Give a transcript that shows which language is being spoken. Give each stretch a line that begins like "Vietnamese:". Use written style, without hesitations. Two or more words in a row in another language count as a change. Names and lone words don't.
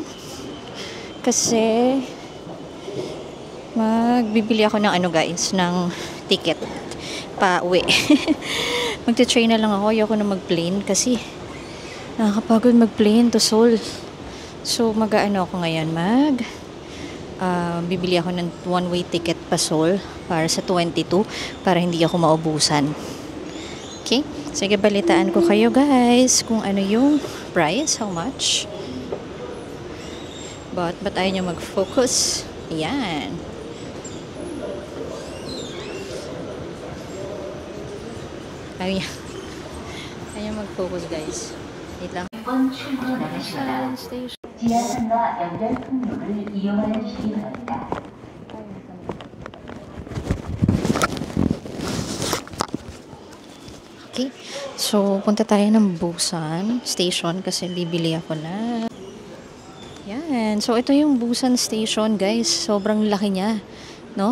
Filipino: Kasi, magbibili ako ng guys, ng ticket pa uwi. Magte-train na lang ako. Ayoko na mag-plane kasi nakakapagod mag-plane to Seoul. So, mag-ano ako ngayon? bibili ako ng
English: one-way ticket
Filipino: pa Seoul para sa 22 para hindi ako maubusan. Okay? Sige, balitaan ko kayo guys kung ano yung price,
English: how much.
Filipino: But ayaw nyo mag-focus. Ayan. Ayaw nyo mag-focus guys. Wait lang.
Korean: 지하선과 연결 통로를 이용하여 주시기 바랍니다.
Filipino: Okay. So, punta tayo ng Busan Station kasi bibili ako na. Yan. So, ito yung Busan Station, guys. Sobrang laki niya. No?